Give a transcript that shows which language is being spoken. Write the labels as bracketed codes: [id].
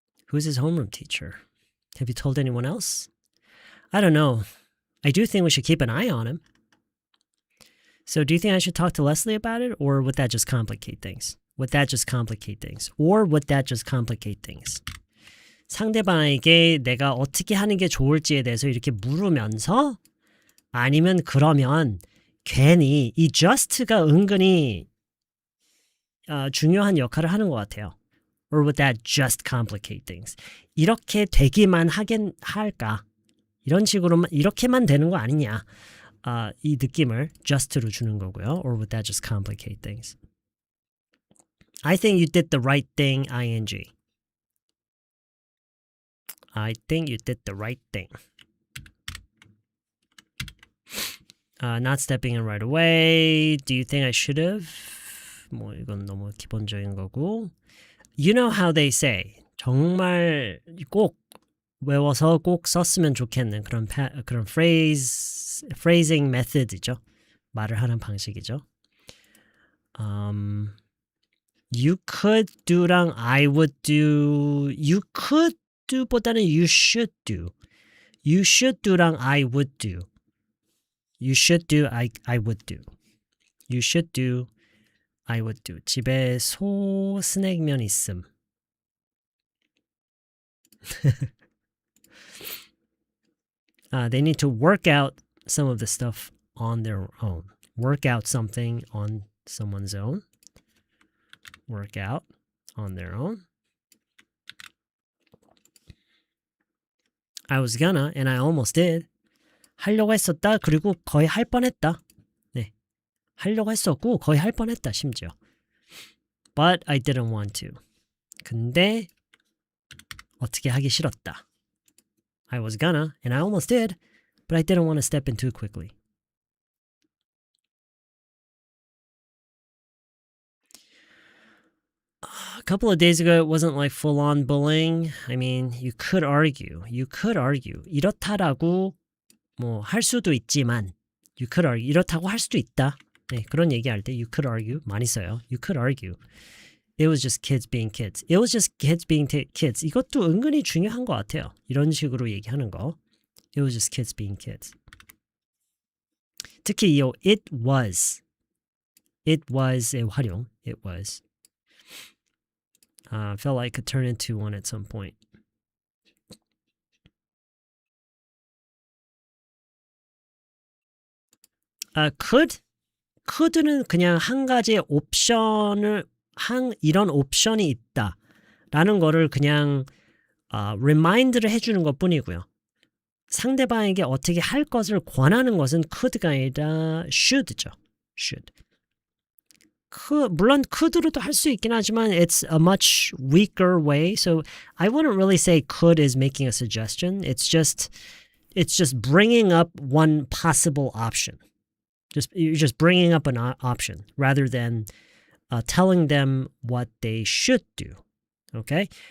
[en] Who's his homeroom teacher? Have you told anyone else? I don't know. I do think we should keep an eye on him. So do you think I should talk to Leslie about it, or would that just complicate things? Would that just complicate things? Or would that just complicate things? [ko] 상대방에게 내가 어떻게 하는 게 좋을지에 대해서 이렇게 물으면서 아니면 그러면 괜히 이 just가 은근히 중요한 역할을 하는 것 같아요. [en] Or would that just complicate things? [ko] 이렇게 되기만 할까? 이런 식으로만 이렇게만 되는 거 아니냐? 이 느낌을 just로 주는 거고요. [en] Or would that just complicate things? I think you did the right thing, ing. I think you did the right thing. Not stepping in right away. Do you think I should have? [ko] 뭐 이건 너무 기본적인 거고. [en] You know how they say [ko] 정말 꼭 외워서 꼭 썼으면 좋겠는 그런 phrasing method이죠. 말을 하는 방식이죠. [en] You could do랑 I would do. You could do 보다는 you should do. You should do랑 I would do. You should do, I would do. You should do, I would do. [ko] 집에 소 스낵면 있음. [en] They need to work out some of the stuff on their own. Work out something on someone's own. Work out on their own. I was gonna, and I almost did. [ko] 하려고 했었다. 그리고 거의 할 뻔했다. 네. 하려고 했었고 거의 할 뻔했다. 심지어. [en] But I didn't want to. [ko] 근데 어떻게 하기 싫었다. [en] I was gonna, and I almost did, but I didn't want to step in too quickly. A couple of days ago, it wasn't like full-on bullying. I mean, you could argue. [ko] 이렇다라고 뭐 할 수도 있지만 [en] you could argue. [ko] 이렇다고 할 수도 있다. 네, 그런 얘기할 때 [en] you could argue [ko] 많이 써요. [en] You could argue. It was just kids being kids. It was just kids being kids. [ko] 이것도 은근히 중요한 것 같아요. 이런 식으로 얘기하는 거. [en] It was just kids being kids. [ko] 특히 이 [en] it was [ko] 의 활용. [en] It was. Felt like it could turn into one at some point. [ko] could는 그냥 한 가지의 옵션을 이런 옵션이 있다 라는 거를 그냥 remind를 해주는 것 뿐이고요. 상대방에게 어떻게 할 것을 권하는 것은 could가 아니라 should죠. [en] should. [ko] 물론 could로도 할 수 있긴 하지만 [en] it's a much weaker way. So I wouldn't really say could is making a suggestion. It's just bringing up one possible option. You're just bringing up an option rather than telling them what they should do. Okay?